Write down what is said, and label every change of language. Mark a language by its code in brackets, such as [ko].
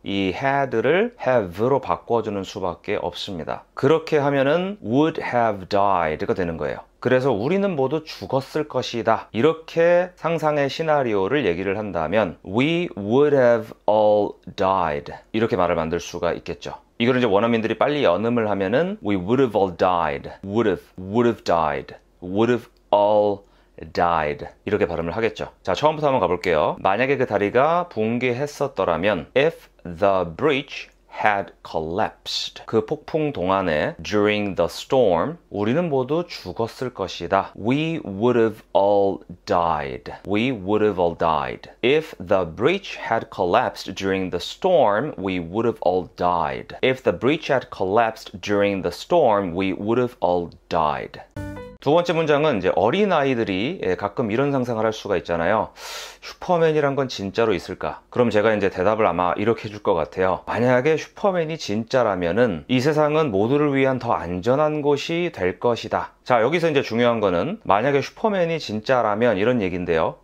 [ko] 이 had를 have로 바꿔주는 수밖에 없습니다. 그렇게 하면은 [en] would have died [ko] 가 되는 거예요. 그래서 우리는 모두 죽었을 것이다. 이렇게 상상의 시나리오를 얘기를 한다면 [en] we would have all died [ko] 이렇게 말을 만들 수가 있겠죠. 이걸 이제 원어민들이 빨리 연음을 하면은 [en] we would have all died, [ko] would have died, would have all died 이렇게 발음을 하겠죠. 자, 처음부터 한번 가볼게요. 만약에 그 다리가 붕괴했었더라면 [en] if the bridge had collapsed [ko] 그 폭풍 동안에 [en] during the storm [ko] 우리는 모두 죽었을 것이다. [en] We would have all died. We would have all died. If the bridge had collapsed during the storm, we would have all died. If the bridge had collapsed during the storm, we would have all died. [ko] 두 번째 문장은 이제 어린아이들이 가끔 이런 상상을 할 수가 있잖아요. 슈퍼맨이란 건 진짜로 있을까? 그럼 제가 이제 대답을 아마 이렇게 해줄 것 같아요. 만약에 슈퍼맨이 진짜라면은 이 세상은 모두를 위한 더 안전한 곳이 될 것이다. 자, 여기서 이제 중요한 거는 만약에 슈퍼맨이 진짜라면 이런 얘기인데요.